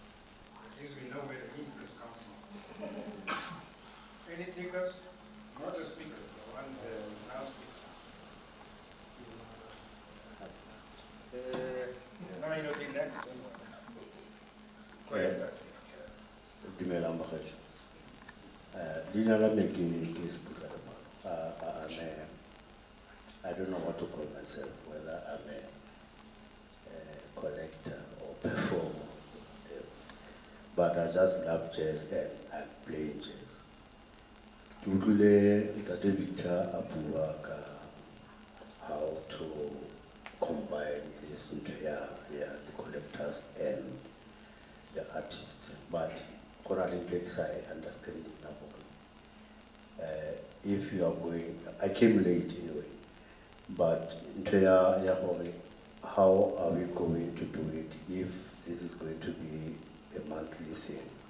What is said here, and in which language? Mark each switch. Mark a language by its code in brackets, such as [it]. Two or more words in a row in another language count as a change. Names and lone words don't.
[en] At least we know where the influence comes from. Any takers? Not the speakers, the one, now speaker. Now you know the next one. Go ahead. [tn] Dumelang bakgetsho. Leina la me ke Sipula [en] I don't know what to call myself, whether I'm a collector or performer. But I just love jazz and I play jazz. [tn] Ke utlwile Ntate Victor a bua ka [en] how to combine this into the collectors and the artists. But I understand it now. If you are going, I came late anyway, but how are we going to do it if this is going to be a monthly thing?